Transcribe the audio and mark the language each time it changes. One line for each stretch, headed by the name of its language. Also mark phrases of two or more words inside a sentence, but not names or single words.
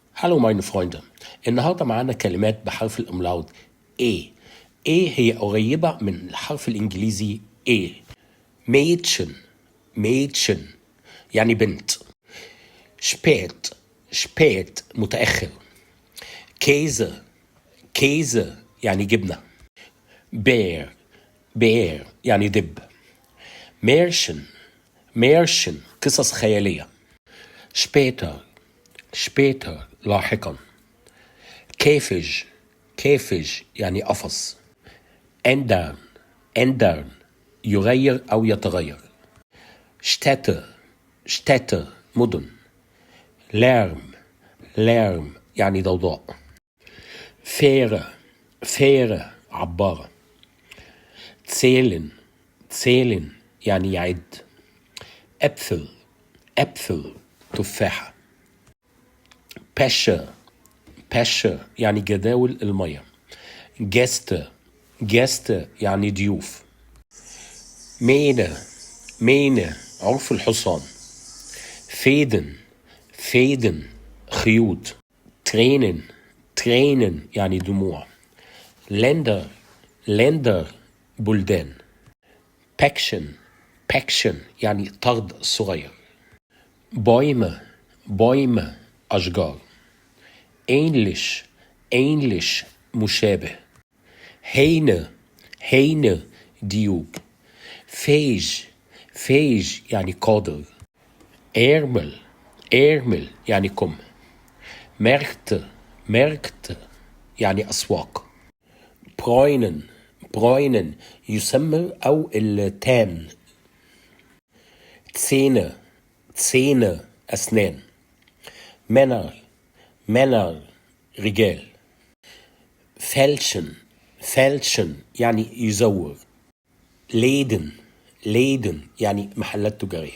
German: هالو meine Freunde.
Arabic: النهارده معانا كلمات بحرف الاملاut A. A هي قريبة من الحرف الإنجليزي A.
German: Mädchen Mädchen
Arabic: يعني بنت.
German: spät spät متأخر. Käse Käse
Arabic: يعني جبنة.
German: Bär Bär
Arabic: يعني دب.
German: Märchen Märchen
Arabic: قصص خيالية.
German: später später لاحقا. Käfig Käfig
Arabic: يعني قفص.
German: ändern ändern
Arabic: يغير أو يتغير.
German: Städte Städte مدن. Lärm Lärm
Arabic: يعني ضوضاء.
German: Fähre Fähre عبارة. Zählen Zählen
Arabic: يعني يعد.
German: Äpfel Äpfel تفاحة. Pässe Pässe
Arabic: يعني جداول المية.
German: Gäste Gäste
Arabic: يعني ضيوف.
German: Mähne Mähne
Arabic: عرف الحصان.
German: Fäden Fäden خيوط. Tränen Tränen
Arabic: يعني دموع.
German: Länder Länder بلدان. Päckchen Päckchen
Arabic: يعني طرد صغير.
German: Bäume Bäume أشجار. Ähnlich Ähnlich مشابه. Hähne Hähne ديوب. Fähig Fähig
Arabic: يعني قادر.
German: Ärmel Ärmel
Arabic: يعني كم.
German: Märkte Märkte
Arabic: يعني أسواق.
German: Bräunen Bräunen
Arabic: يسمى أو التان.
German: Zähne Zähne أسنان. Männer Männer رجال. Fälschen Fälschen
Arabic: يعني يزور.
German: Läden Läden
Arabic: يعني محلات تجارية.